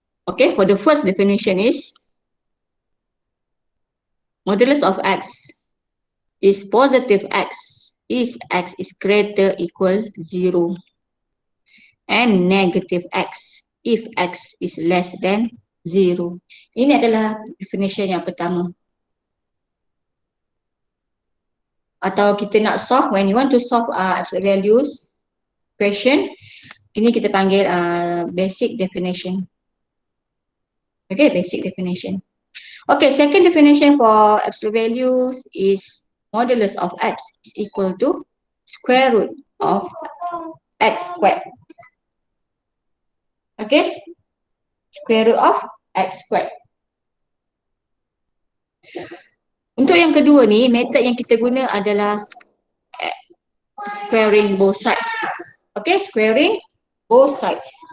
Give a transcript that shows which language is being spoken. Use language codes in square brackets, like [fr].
[en] Okay, for the first definition is modulus of x is positive x is greater equal 0 and negative x if x is less than 0. [ms] Ini adalah definition yang pertama. Atau kita nak [en] solve, when you want to solve absolute values question, [ms] ini kita panggil [en] basic definition. Okay, basic definition. Okay, second definition for absolute values is modulus of x is equal to square root of x squared. Okay, square root of x squared. [ms] Untuk yang kedua ni, method yang kita guna adalah [en] squaring both sides. Okay, squaring both sides.